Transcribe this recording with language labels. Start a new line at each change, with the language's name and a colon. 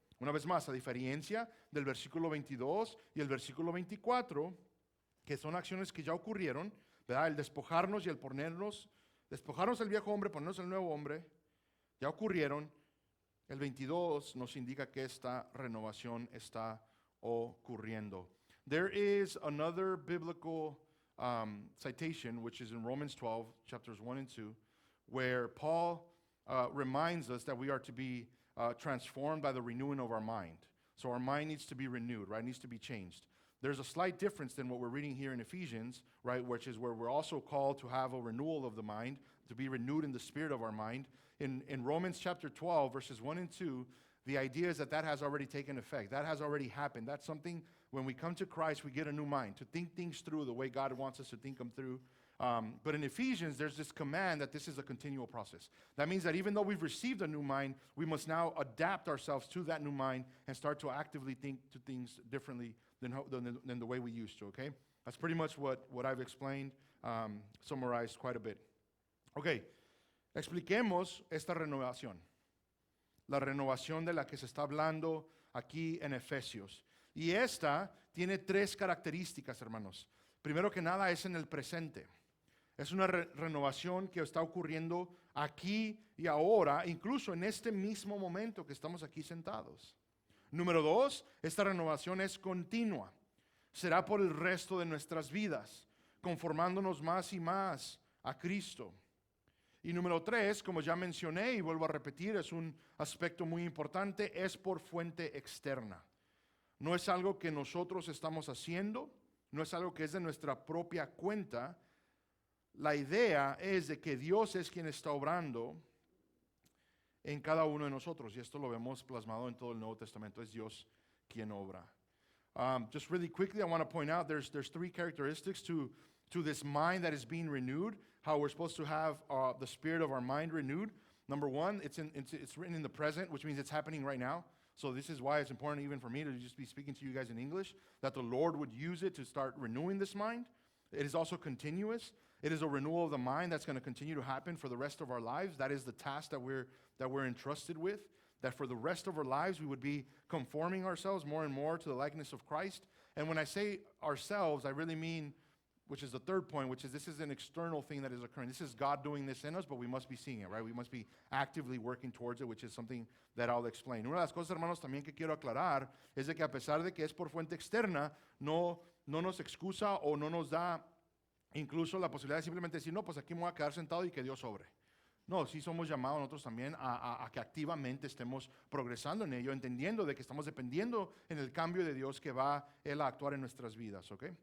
Spanish: Una vez más, a diferencia del versículo 22 y el versículo 24, que son acciones que ya ocurrieron, ¿verdad? El despojarnos y el despojarnos del viejo hombre, ponernos el nuevo hombre, ya ocurrieron. El 22 nos indica que esta renovación está ocurriendo.
English: There is another biblical citation, which is in Romans 12, chapters 1 and 2, where Paul reminds us that we are to be transformed by the renewing of our mind. So our mind needs to be renewed, right? It needs to be changed. There's a slight difference than what we're reading here in Ephesians, right? Which is where we're also called to have a renewal of the mind, to be renewed in the spirit of our mind. In Romans chapter 12, verses 1 and 2, the idea is that has already taken effect. That has already happened. That's something, when we come to Christ, we get a new mind, to think things through the way God wants us to think them through. But in Ephesians, there's this command that this is a continual process. That means that even though we've received a new mind, we must now adapt ourselves to that new mind and start to actively think to things differently than the way we used to, okay? That's pretty much what I've explained, summarized quite a bit.
Spanish: Okay, expliquemos esta renovación. La renovación de la que se está hablando aquí en Efesios. Y esta tiene tres características, hermanos. Primero que nada es en el presente. Es una renovación que está ocurriendo aquí y ahora, incluso en este mismo momento que estamos aquí sentados. Número 2, esta renovación es continua. Será por el resto de nuestras vidas, conformándonos más y más a Cristo. Y número 3, como ya mencioné y vuelvo a repetir, es un aspecto muy importante, es por fuente externa. No es algo que nosotros estamos haciendo, no es algo que es de nuestra propia cuenta. La idea es de que Dios es quien está obrando en cada uno de nosotros, y esto lo vemos plasmado en todo el Nuevo Testamento, es Dios quien obra.
English: Just really quickly, I want to point out there's 3 characteristics to this mind that is being renewed, how we're supposed to have the spirit of our mind renewed. Number 1, it's written in the present, which means it's happening right now. So this is why it's important even for me to just be speaking to you guys in English, that the Lord would use it to start renewing this mind. It is also continuous. It is a renewal of the mind that's going to continue to happen for the rest of our lives. That is the task that we're entrusted with, that for the rest of our lives we would be conforming ourselves more and more to the likeness of Christ. And when I say ourselves, I really mean, which is the third point, which is this is an external thing that is occurring. This is God doing this in us, but we must be seeing it, right? We must be actively working towards it, which is something that I'll explain.
Spanish: Una de las cosas, hermanos, también que quiero aclarar es de que a pesar de que es por fuente externa, no nos excusa o no nos da incluso la posibilidad de simplemente decir, no, pues aquí me voy a quedar sentado y que Dios obre. No, sí somos llamados nosotros también a que activamente estemos progresando en ello, entendiendo de que estamos dependiendo en el cambio de Dios que va Él a actuar en nuestras vidas, ¿ok?